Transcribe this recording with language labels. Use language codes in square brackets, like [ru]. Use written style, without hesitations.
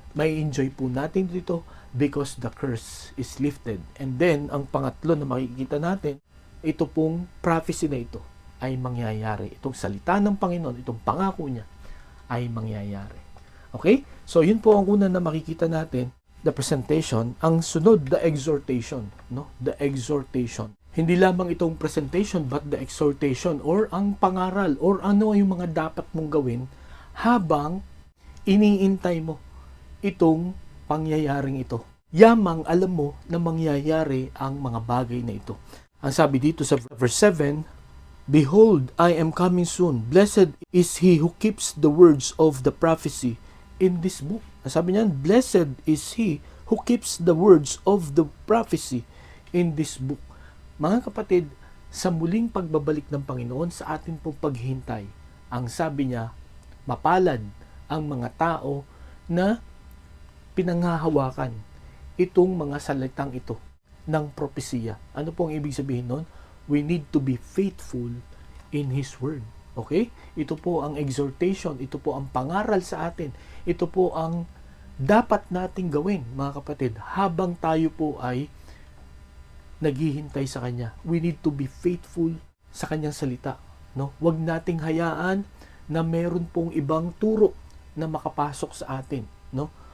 [en] May enjoy [tl] po natin dito [en] because the curse is lifted. [tl] And then, ang pangatlo na makikita natin, ito pong prophecy na ito ay mangyayari. Itong salita ng Panginoon, itong pangako niya ay mangyayari. Okay? So, yun po ang una na makikita natin, the presentation. Ang sunod, [en] the exhortation. No? The exhortation. [tl] Hindi lamang itong presentation, but the exhortation or ang pangaral or ano yung mga dapat mong gawin habang iniintay mo itong pangyayaring ito. Yamang alam mo na mangyayari ang mga bagay na ito. Ang sabi dito sa [en] verse 7, "Behold, I am coming soon. Blessed is he who keeps the words of the prophecy in this book." [tl] Sabi niya, [en] "Blessed is he who keeps the words of the prophecy in this book." [tl] Mga kapatid, sa muling pagbabalik ng Panginoon sa atin pong paghihintay, ang sabi niya, mapalad ang mga tao na pinanghahawakan itong mga salitang ito ng propesiya. Ano pong ibig sabihin nun? [en] We need to be faithful in His Word. [tl] Okay? Ito po ang exhortation. Ito po ang pangaral sa atin. Ito po ang dapat nating gawin, mga kapatid, habang tayo po ay naghihintay sa Kanya. [en] We need to be faithful [tl] sa Kanyang salita. [en] No? [tl] Huwag nating hayaan na meron pong ibang turo na makapasok sa atin. No?